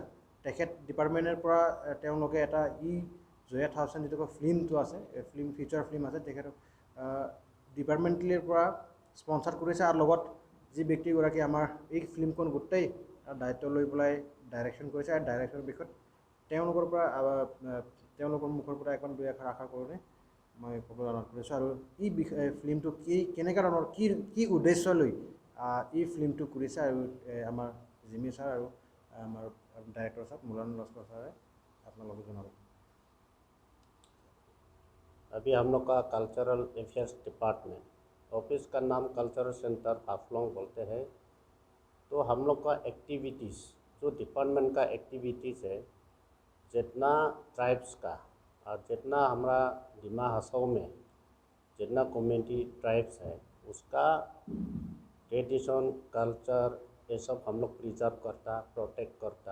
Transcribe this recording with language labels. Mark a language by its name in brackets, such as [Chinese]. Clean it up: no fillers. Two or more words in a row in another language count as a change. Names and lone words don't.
[Assamese] তেখেত ডিপাৰ্টমেণ্টৰ পৰা তেওঁলোকে এটা জয়া থাউজেণ্ড যিটো ফিল্মটো আছে, [English] film feature film [Assamese] আছে, তেখেত ডিপাৰ্টমেণ্টেলিৰ পৰা স্পনচাৰ কৰিছে আৰু লগত যি ব্যক্তিগৰাকী আমাৰ এই ফিল্মখন গোটেই দায়িত্ব লৈ পেলাই ডাইৰেকশ্যন কৰিছে আৰু ডাইৰেকশ্যনৰ বিষয়ত তেওঁলোকৰ মুখৰ পৰা এখন দুই এষাৰ আশা কৰোঁতে মই ক'বলৈ অনুৰোধ কৰিছোঁ। আৰু এই ফিল্মটো কেনেকুৱা ধৰণৰ কি উদ্দেশ্য লৈ এই ফিল্মটো কৰিছে আৰু আমাৰ জিমি ছাৰ আৰু আমাৰ ডাইৰেক্টৰ ছাৰ মুলান লস্কৰ ছাৰে আপোনালোকে জনাব। [Hindi] अभी हम लोग का [English] Cultural Affairs Department office [Hindi] का नाम कल्चरल सेंटर हाफलोंग बोलते हैं। तो हम लोग का एक्टिविटीज़ जो डिपार्टमेंट का एक्टिविटीज़ है, जितना ट्राइब्स का और जितना हमारा डिमा हसाओ में जितना [English] community tribes [Hindi] है उसका [English] tradition culture [Hindi] ये सब हम लोग प्रिजर्व करता प्रोटेक्ट करता।